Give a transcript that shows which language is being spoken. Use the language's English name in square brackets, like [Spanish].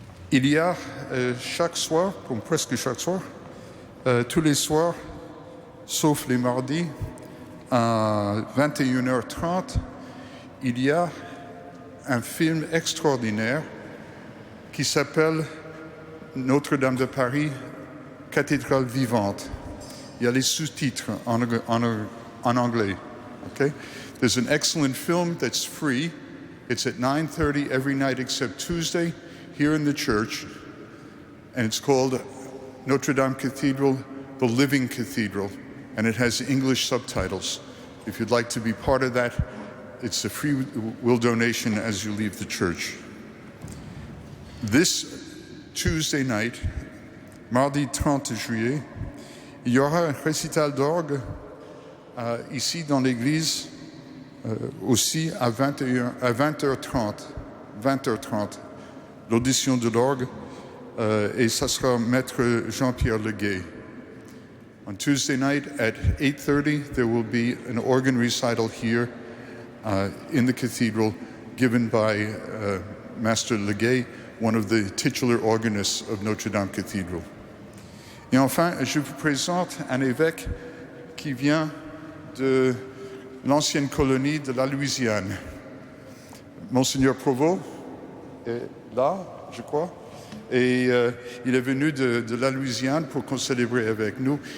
[French] Il y a chaque soir, comme presque chaque soir, tous les soirs, sauf les mardis, à 21h30, il y a un film extraordinaire qui s'appelle Notre-Dame de Paris, Cathédrale vivante. Il y a les sous-titres en anglais. [English] Okay? There's an excellent film that's free. It's at 9:30 every night except Tuesday here in the church. And it's called Notre-Dame Cathedral, the Living Cathedral. And it has English subtitles. If you'd like to be part of that, it's a free will donation as you leave the church. This Tuesday night, [French] mardi 30 juillet, il y aura un récital d'orgue ici dans l'église aussi à 20h30. L'audition de l'orgue et ça sera Maître Jean-Pierre Leguet. [English] On Tuesday night at 8:30, there will be an organ recital here in the cathedral given by Master Leguet, one of the titular organists of Notre-Dame Cathedral. [French] Et enfin, je vous présente un évêque qui vient de l'ancienne colonie de la Louisiane. Monseigneur Provost est là, je crois, et il est venu de la Louisiane pour qu'on célèbre avec nous.